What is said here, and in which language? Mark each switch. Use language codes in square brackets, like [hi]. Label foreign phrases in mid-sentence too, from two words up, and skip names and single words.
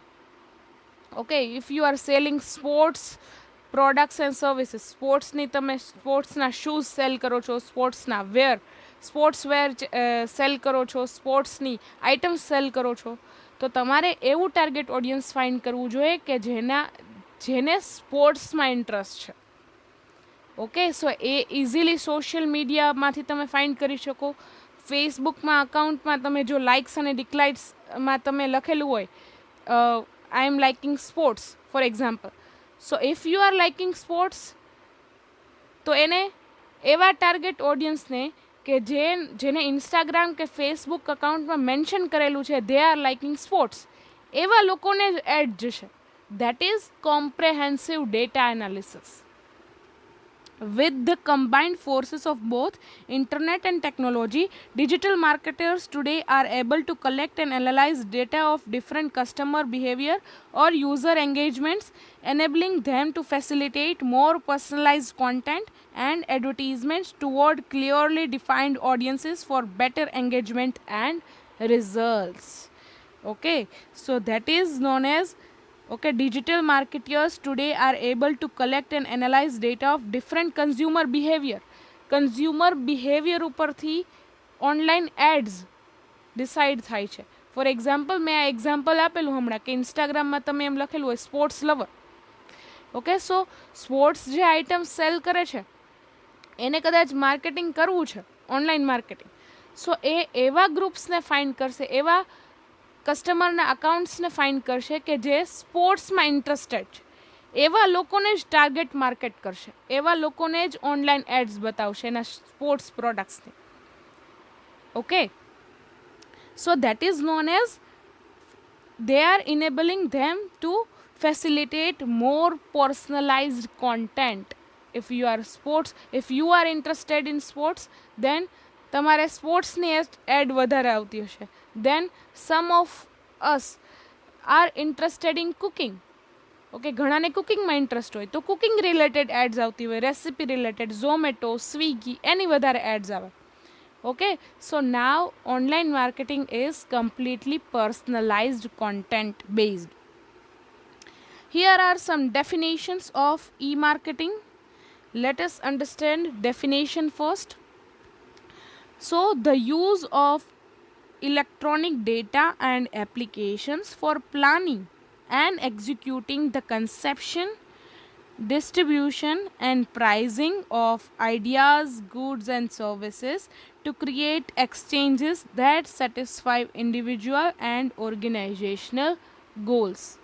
[en] okay, if you are selling sports products and services, [gu] સ્પોર્ટ્સની તમે સ્પોર્ટ્સના શૂઝ સેલ કરો છો, સ્પોર્ટ્સના વેર, [en] sports wear [gu] સેલ કરો છો, સ્પોર્ટ્સની આઇટમ્સ સેલ કરો છો, તો તમારે એવું [en] target audience [gu] ફાઇન્ડ કરવું જોઈએ કે જેને સ્પોર્ટ્સમાં ઇન્ટરેસ્ટ છે. [en] okay, so [gu] એ ઇઝીલી સોશિયલ મીડિયામાંથી તમે ફાઇન્ડ કરી શકો. ફેસબુકમાં અકાઉન્ટમાં તમે જો લાઇક્સ અને ડિસલાઇક્સમાં તમે લખેલું હોય [en] I am liking sports, for example. So if you are liking sports, [gu] તો એને એવા [en] target audience [gu] કે જેને ઇન્સ્ટાગ્રામ કે ફેસબુક અકાઉન્ટમાં મેન્શન કરેલું છે [en] they are liking sports, [gu] એવા લોકોને જ એડ જશે. [en] that is comprehensive data analysis. With the combined forces of both internet and technology, digital marketers today are able to collect and analyze data of different customer behavior or user engagements, enabling them to facilitate more personalized content and advertisements toward clearly defined audiences for better engagement and results. Okay, so that is known as digital marketers today are able to collect and analyze data of different consumer behavior. Consumer behavior [gu] ઉપરથી [en] online ads [gu] ડિસાઇડ થાય છે. [en] for example, [gu] મેં આ એક્ઝામ્પલ આપેલું હમણાં કે ઇન્સ્ટાગ્રામમાં તમે એમ લખેલું હોય [en] sports lover. okay, so [gu] સ્પોર્ટ્સ જે આઇટમ સેલ કરે છે એને કદાચ માર્કેટિંગ કરવું છે, [en] online marketing, so [gu] એ એવા ગ્રુપ્સને ફાઇન્ડ કરશે, એવા કસ્ટમરના અકાઉન્ટ્સને ફાઇન્ડ કરશે કે જે સ્પોર્ટ્સમાં ઇન્ટરેસ્ટેડ છે. એવા લોકોને જ [en] target market [gu] કરશે, એવા લોકોને જ [en] online ads [gu] બતાવશે એના સ્પોર્ટ્સ પ્રોડક્ટ્સની. [en] okay, so that is known as they are enabling them to facilitate more personalized content. If you are interested in sports, then [gu] તમારે સ્પોર્ટ્સની એડ વધારે આવતી હશે. [en] then some of us are interested in cooking. [gu] ઓકે, ઘણાને કુકિંગમાં ઇન્ટરેસ્ટ હોય તો [en] cooking related ads [gu] આવતી હોય, રેસિપી રિલેટેડ, ઝોમેટો, સ્વિગી, એની વધારે એડ્સ આવે. [en] Okay, so now online marketing is completely personalized content based. Here are some definitions of e-marketing. Let us understand definition first. So the use of electronic data and applications for planning and executing the conception, distribution and pricing of ideas, goods and services to create exchanges that satisfy individual and organizational goals.